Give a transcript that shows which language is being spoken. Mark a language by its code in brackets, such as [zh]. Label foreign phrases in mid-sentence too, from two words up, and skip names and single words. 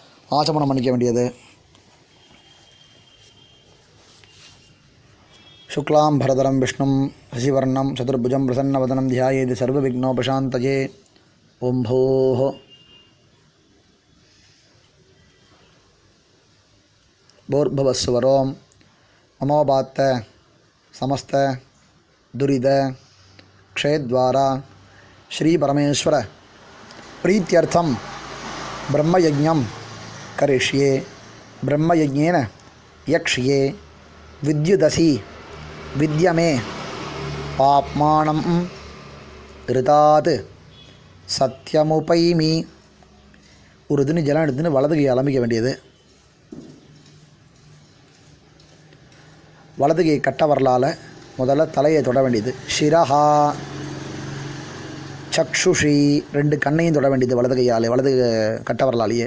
[ta] ஆச்சமனம் பண்ணிக்க வேண்டியது. [sa] शुक्लाम्बरधरं विष्णुं शशिवर्णं चतुर्भुजं प्रसन्नवदनं ध्यायेत् सर्व विघ्नोपशान्तये. ओं भूः भूर्भुवस्वरों ममोपात्त समस्त दुरिद क्षेद्वारा श्री परमेश्वर प्रीत्यर्थम ब्रह्मयज्ञं करिष्ये. ब्रह्मयज्ञेन यक्ष्ये विद्युदसि विद्यमे पाप्मानं ऋतात् सत्यमुपैमि. [ta] ஒரு துணி ஜலம் எடுத்துன்னு வலது கை அலம்பிக்க வேண்டியது. வலது கை கட்ட வரலால் முதல்ல தலையை தொட வேண்டியது. [sa] शिरः चक्षुषी [ta] ரெண்டு கண்ணையும் தொட வேண்டியது வலது கையாலே, வலது கட்ட வரலாலேயே.